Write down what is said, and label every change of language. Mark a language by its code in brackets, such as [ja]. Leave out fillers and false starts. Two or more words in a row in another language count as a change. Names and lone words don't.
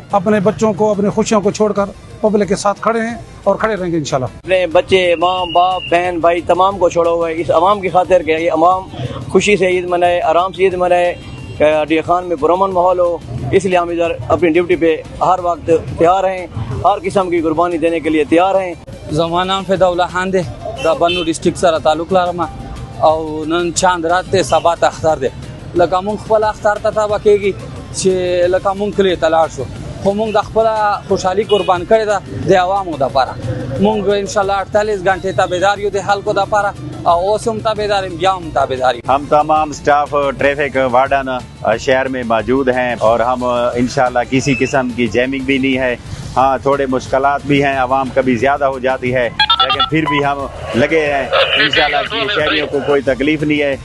[ur] اپنے بچوں کو، اپنی خوشیوں کو چھوڑ کر پبلک کے ساتھ کھڑے ہیں اور کھڑے رہیں گے ان شاء اللہ. اپنے بچے، ماں باپ، بہن بھائی تمام کو چھوڑا ہوا ہے اس عوام کی خاطر کہ یہ عوام خوشی سے عید منائے، آرام سے عید منائے، ڈی خان میں پرامن ماحول ہو. اس لیے ہم ادھر اپنی ڈیوٹی پہ ہر وقت تیار ہیں، ہر قسم کی قربانی دینے کے لیے تیار ہیں. [ps] زمانم فدوله خان دی د بنو ډیسټریکټ سره تعلق لرم او نن [ur] چاند رات [ps] ته سبا ته اختر دی لکه مونږ خپل اختر ته تابع کېږي چې لکه مونږ کلی ته لاړ شو خو مونږ د خپل خوشحالي قربان کړې ده د عوامو دپاره مونږ انشاءالله 48 घंटे تابعدار یو د خلکو دپاره او اوس هم تابعدار یم بیا هم تابعدار یم [ur] ہم تمام [en] staff traffic warden [ur] شہر میں موجود ہیں اور ہم انشاءاللہ کسی قسم کی جیمنگ بھی نہیں ہے۔ ہاں تھوڑے مشکلات بھی ہیں، عوام کبھی زیادہ ہو جاتی ہے لیکن پھر بھی ہم لگے ہیں انشاءاللہ کہ شہریوں کو کوئی تکلیف نہیں ہے۔